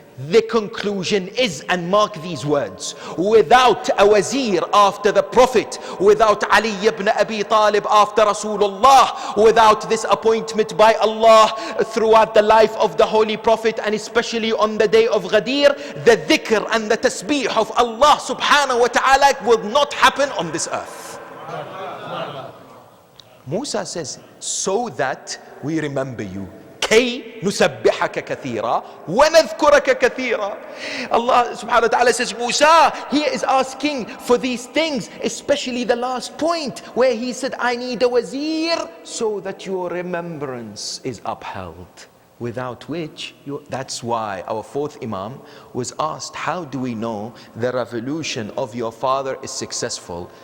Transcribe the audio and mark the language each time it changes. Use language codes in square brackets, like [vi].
[en] The conclusion is, and mark these words, without a wazir after the Prophet, without Ali ibn Abi Talib after Rasulullah, without this appointment by Allah throughout the life of the Holy Prophet, and especially on the day of Ghadir, the dhikr and the tasbih of Allah subhanahu wa ta'ala will not happen on this earth. Musa says, so that we remember you. [ar] كَيْ نُسَبِّحَكَ كَثِيرًا وَنَذْكُرَكَ كَثِيرًا. [en] Allah subhanahu wa ta'ala says, Musa, he is asking for these things, especially the last point where he said, I need a wazir so that your remembrance is upheld. Without which, that's why our 4th Imam was asked, how do we know the revolution of your father is successful?